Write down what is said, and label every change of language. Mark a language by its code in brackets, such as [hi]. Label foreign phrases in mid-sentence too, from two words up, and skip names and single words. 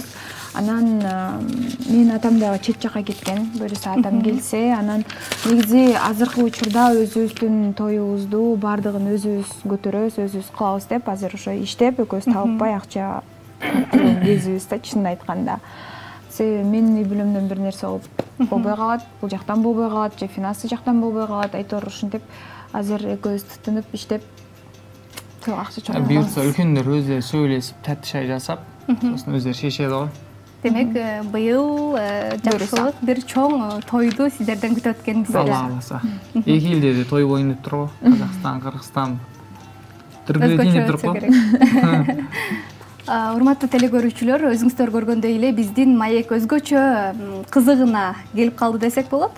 [ky] Анан менин атам дагы чет жакка кеткен, буюрса атам келсе, анан негизи азыркы учурда өзүбүздүн тоюбузду баардыгын өзүбүз көтөрөбүз, өзүбүз кылабыз деп азыр ошо иштеп, экөөбүз табылбай акча кезибиз да, чынын айтканда. Менин үй бүлөмдөн бир нерсе болбой калат, бул жактан болбой калат, же финансы жактан болбой калат, айтор ушинтип азыр экөөбүз тытынып иштеп акча чогултабыз. Буюрса үлкөндөр өздөрү сөйлөшүп, [kk] тәтті шай жасап, сосын өздөрү шешет го. [ky] Демек, быйыл жакшылык бир чоң тойду сиздерден күтүп өткөнүңүз. Алла кааласа. Эки элде де той болойн деп турбу? Казакстан, Кыргызстан. Өзгөчө турбу? Урматтуу телекөрүүчүлөр, өзүңүздөр көргөндөй эле биздин маек өзгөчө кызыгына келип калды десек болот.